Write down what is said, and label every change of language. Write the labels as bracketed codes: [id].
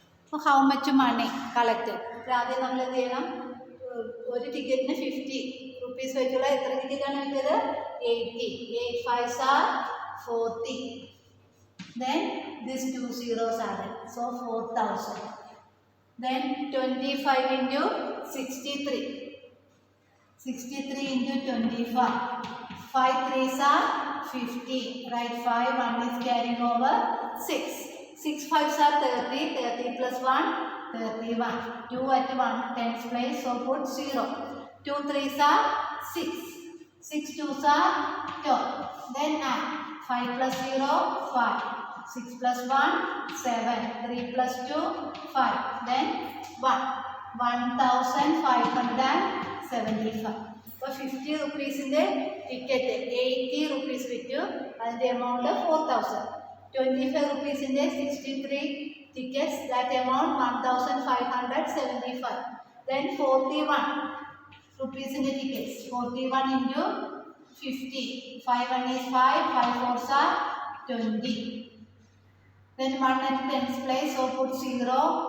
[en] So how much money collected? [ml] ആദ്യം നമ്മൾ എന്ത് ചെയ്യണം? ഒരു ടിക്കറ്റിന് 50 റുപ്പീസ് വെച്ചുള്ള എത്ര ടിക്കറ്റാണ് വിറ്റത്? [en] 80. 8 5s are 40. Then these 2 zeros are there. So 4000. Then 25 into 63. 63 into 25. 5 3s are 50. Write 5. 1 is carrying over 6. 6 5s are 30. 30 plus 1. 31. 2 at 1 tens place, so put 0. 2 3s are 6. 6 2s are 12. Then add 5 plus 0 5. 6 plus 1 7. 3 plus 2 5. Then 1. 1575. [ml] അപ്പോൾ 50 റുപ്പീസിൻ്റെ ticket 80 rupees വിറ്റു. അതിൻ്റെ amount 4000. [en] 25 [ml] റുപ്പീസിൻ്റെ [en] 63 tickets, that amount 1575. Then 41 rupees in the tickets, 41 into 50. 5 1 is 5, 5 4s are 20. Then 1 at tens place, so put 0.